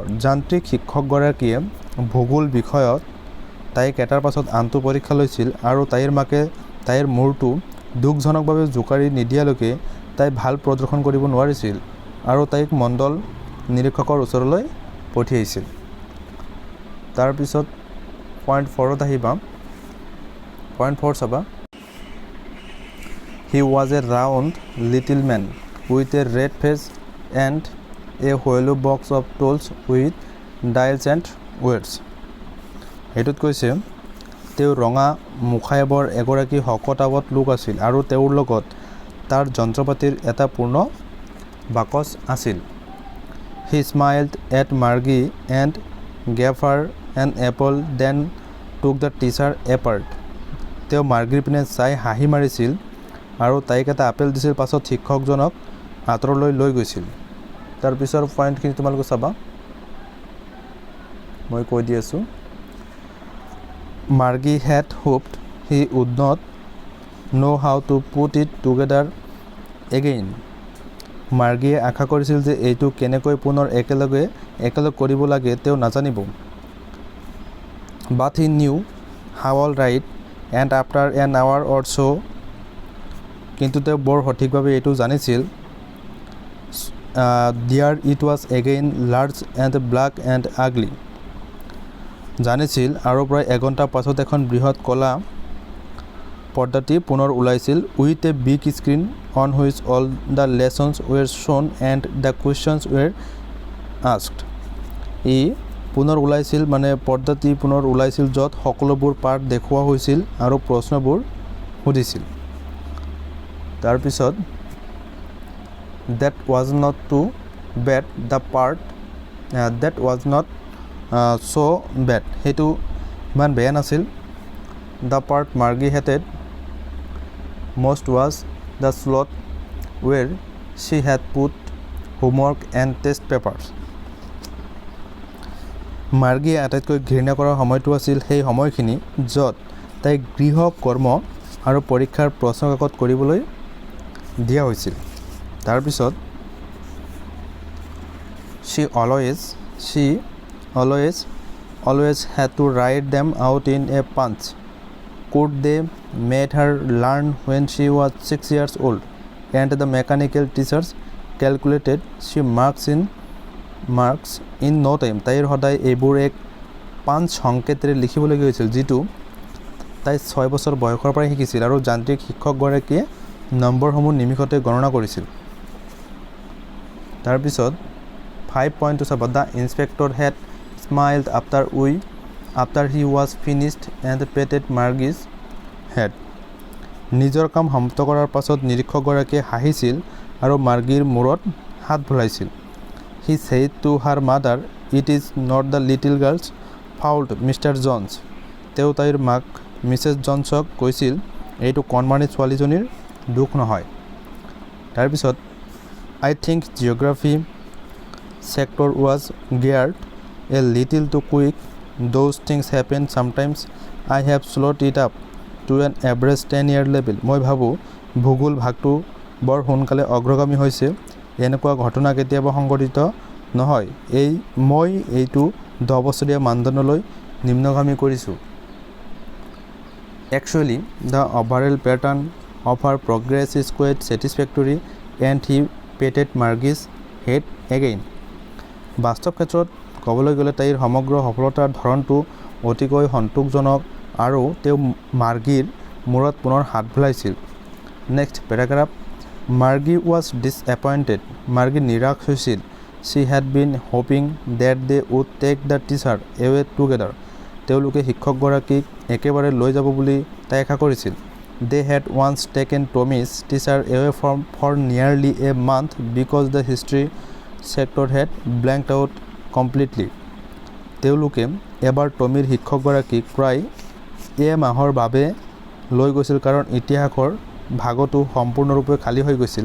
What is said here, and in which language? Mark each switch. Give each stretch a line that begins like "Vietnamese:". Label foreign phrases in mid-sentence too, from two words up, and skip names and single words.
Assamese: যান্ত্ৰিক শিক্ষকগৰাকীয়ে ভূগোল বিষয়ত তাইক এটাৰ পাছত আনটো পৰীক্ষা লৈছিল আৰু তাইৰ মাকে তাইৰ মূৰটো দুখজনকভাৱে জোকাৰি নিদিয়ালৈকে তাই ভাল প্ৰদৰ্শন কৰিব নোৱাৰিছিল আৰু তাইক মণ্ডল নিৰীক্ষকৰ ওচৰলৈ পঠিয়াইছিল। তাৰপিছত পইণ্ট 4ত আহিবা। পইণ্ট 4 চাবা।
English: He was a round little man with a red face and a hollow box of tools with dials and weights।
Assamese: এইটোত কৈছে তেওঁ ৰঙা মুখায়েবৰ এগৰাকী শকতাৱত লোক আছিল আৰু তেওঁৰ লগত তাৰ যন্ত্ৰপাতিৰ এটা পূৰ্ণ বাকচ আছিল।
English: He smiled at Margie and gave her an apple then took the teacher apart।
Assamese: তেওঁ মাৰ্গীৰ পিনে চাই হাঁহি মাৰিছিল আৰু তাইক এটা আপেল দিছিল পাছত শিক্ষকজনক আঁতৰলৈ লৈ গৈছিল। তাৰপিছৰ পইণ্টখিনি তোমালোকে চাবা মই কৈ দি আছোঁ।
English: Margie had hoped he would not know how to put it together again।
Assamese: মাৰ্গীয়ে আশা কৰিছিল যে এইটো কেনেকৈ পুনৰ একেলগ কৰিব লাগে তেওঁ নাজানিব।
English: But he knew how all right and after an hour or so
Assamese: কিন্তু তেওঁ বৰ সঠিকভাৱে এইটো জানিছিল
English: there it was again large and black and ugly
Assamese: জানিছিল আৰু প্ৰায় এঘণ্টা পাছত এখন বৃহৎ কলা পৰ্দাটি পুনৰ ওলাইছিল
English: with a big screen on which all the lessons were shown and the questions were asked
Assamese: ই পুনৰ ওলাইছিল মানে পৰ্দাটি পুনৰ ওলাইছিল য'ত সকলোবোৰ পাঠ দেখুওৱা হৈছিল আৰু প্ৰশ্নবোৰ সুধিছিল।
English: তাৰপিছত that was not too bad the part that was not so bad
Assamese: সেইটো ইমান বেয়া নাছিল।
English: the part Margie hated most was the slot where she had put homework and test papers
Assamese: মাৰ্গীয়ে আটাইতকৈ ঘৃণা কৰা সময়টো আছিল সেই সময়খিনি য'ত তাইক গৃহ কৰ্ম আৰু পৰীক্ষাৰ প্ৰশ্নকাকত কৰিবলৈ দিয়া হৈছিল।
English: তাৰপিছত she always had to write them out in a punch code they made her learn when she was 6 years old and the mechanical teachers calculated she marks in no time
Assamese: তাইৰ সদায় এইবোৰ এক পাঞ্চ সংকেতেৰে লিখিবলগীয়া হৈছিল যিটো তাই 6 বছৰ বয়সৰ পৰাই শিকিছিল আৰু যান্ত্ৰিক শিক্ষকগৰাকীয়ে নম্বৰসমূহ নিমিষতে গণনা কৰিছিল। তাৰপিছত 5.2 চাবা
English: the inspector had smiled after he was finished and patted Margie's head
Assamese: নিজৰ কাম সমাপ্ত কৰাৰ পাছত নিৰীক্ষকগৰাকীয়ে হাঁহিছিল আৰু মাৰ্গীৰ মূৰত হাত ভুলাইছিল।
English: He said to her mother, "It is not the little girl's fault, Mr. Jones."
Assamese: তেওঁ তাইৰ মাক মিছেছ জনছক কৈছিল এইটো কণমানি ছোৱালীজনীৰ দুখ নহয়।
English: তাৰপিছত I think geography sector was geared a little too quick. Those things happen sometimes. I have slowed it up to an average 10-year level.
Assamese: মই ভাবোঁ ভূগোল ভাগটো বৰ সোনকালে অগ্ৰগামী হৈছে এনেকুৱা ঘটনা কেতিয়াবা সংঘটিত নহয় মই এইটো 10 বছৰীয়া মানদণ্ডলৈ নিম্নগামী কৰিছোঁ।
English: Actually, the overall pattern of her progress is quite satisfactory and he patted Margie's head again.
Assamese: বাস্তৱ ক্ষেত্ৰত ক'বলৈ গ'লে তাইৰ সমগ্ৰ সফলতাৰ ধৰণটো অতিকৈ সন্তোষজনক আৰু তেওঁ মাৰ্গীৰ মূৰত পুনৰ হাত ভুলাইছিল।
English: Next paragraph Margie was disappointed.
Assamese: Margie নিৰাশ হৈছিল।
English: She had been hoping that they would take the teacher away together.
Assamese: তেওঁলোকে শিক্ষকগৰাকীক একেবাৰে লৈ যাব বুলি তাই আশা কৰিছিল।
English: They had once taken Tommy's teacher away for nearly a month because the history sector had blanked out completely.
Assamese: তেওঁলোকে এবাৰ টমিৰ শিক্ষকগৰাকীক প্ৰায় এমাহৰ বাবে লৈ গৈছিল কাৰণ ইতিহাসৰ ভাগটো সম্পূৰ্ণৰূপে খালী হৈ গৈছিল।